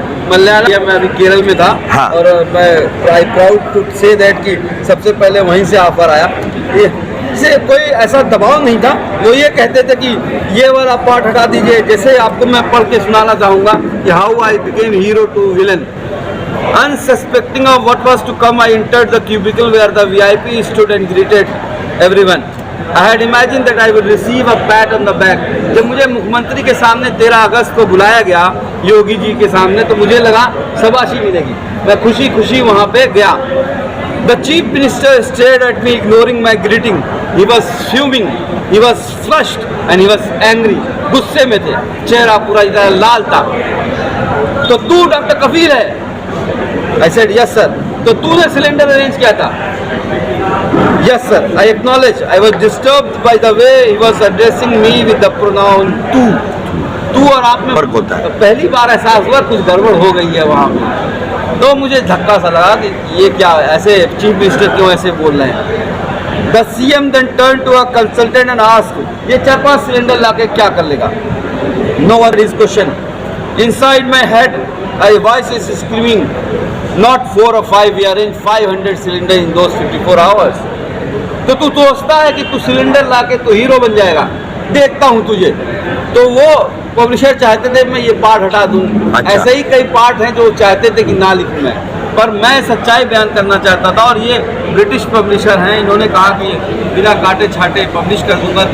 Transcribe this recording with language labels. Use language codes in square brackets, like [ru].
[hi] मलयालम में अभी केरल में था। हाँ। और मैं [en] I proud to say that [hi] कि सबसे पहले वहीं से ऑफर आया। से कोई ऐसा दबाव नहीं था। वो ये कहते थे कि ये वाला पार्ट हटा दीजिए। जैसे आपको मैं पढ़ के सुनाना चाहूँगा कि [en] How I became hero to villain. Unsuspecting of what was to come, I entered the cubicle where the VIP stood and greeted everyone. I had imagined that I would receive a pat on the back. [hi] जब मुझे मुख्यमंत्री के सामने 13 अगस्त को बुलाया गया, योगी जी के सामने, तो मुझे लगा शाबाशी मिलेगी। मैं खुशी खुशी वहाँ पे गया। [en] The chief minister stared at me, ignoring my greeting. He was fuming, he was flushed and he was angry. [hi] गुस्से में थे, चेहरा पूरा इधर लाल था। तो तू डॉक्टर कफील है? [en] I said yes sir. [hi] तो तूने सिलेंडर अरेंज किया था? [en] Yes sir. I acknowledge. I was disturbed by the way he was addressing me with the pronoun तू। [hi] तू और आप में फर्क होता है। तो पहली बार एहसास हुआ कुछ गड़बड़ हो गई है वहाँ पे। तो मुझे धक्का सा लगा कि ये क्या ऐसे चीफ मिनिस्टर क्यों ऐसे बोल रहे हैं। [en] The CM then turned to a consultant and asked, [hi] ये 4-5 सिलेंडर लाके क्या कर लेगा? [en] No one is question. Inside my head, a voice is screaming, not 4 or 5, we arranged 500 cylinder in those 54 hours. [hi] तो तू सोचता है कि तू सिलेंडर लाके तो हीरो बन जाएगा, देखता हूँ तुझे। तो वो पब्लिशर चाहते थे मैं ये पार्ट हटा दूँ। अच्छा। ऐसे ही कई पार्ट हैं जो चाहते थे कि ना लिखूँ मैं, पर मैं सच्चाई बयान करना चाहता था। और ये ब्रिटिश पब्लिशर हैं, इन्होंने कहा कि बिना काटे छाटे पब्लिश कर दूंगा।